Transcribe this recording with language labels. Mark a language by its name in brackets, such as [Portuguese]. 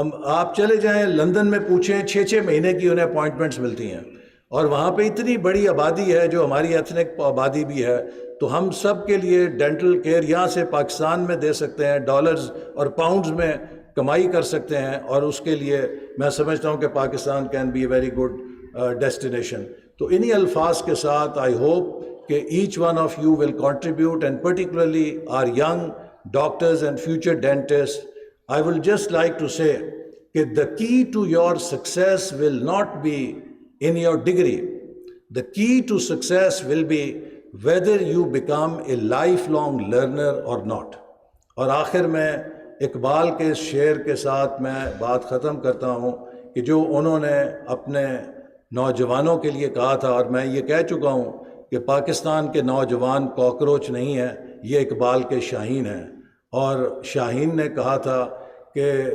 [Urdu] آپ چلے جائیں لندن میں پوچھیں، 6 مہینے کی انہیں اپوائنٹمنٹس ملتی ہیں، اور وہاں پہ اتنی بڑی آبادی ہے جو ہماری ایتھنک آبادی بھی ہے۔ تو ہم سب کے لیے ڈینٹل کیئر یہاں سے پاکستان میں دے سکتے ہیں، ڈالرز اور پاؤنڈز میں کمائی کر سکتے ہیں، اور اس کے لیے میں سمجھتا ہوں کہ [English] Pakistan can be a very good destination. [Urdu] تو انہی الفاظ کے ساتھ [English] I hope [Urdu] کہ [English] Each one of you will contribute, and particularly our young doctors and future dentist. I will just like to say that the key to your success will not be in your degree. The key to success will be whether you become a lifelong learner or not. [Urdu] اور آخر میں اقبال کے شعر کے ساتھ میں بات ختم کرتا ہوں کہ جو انہوں نے اپنے نوجوانوں کے لیے کہا تھا، اور میں یہ کہہ چکا ہوں کہ پاکستان کے نوجوان کاکروچ نہیں ہیں، یہ اقبال کے شاہین ہیں۔ اور شاہین نے کہا تھا کہ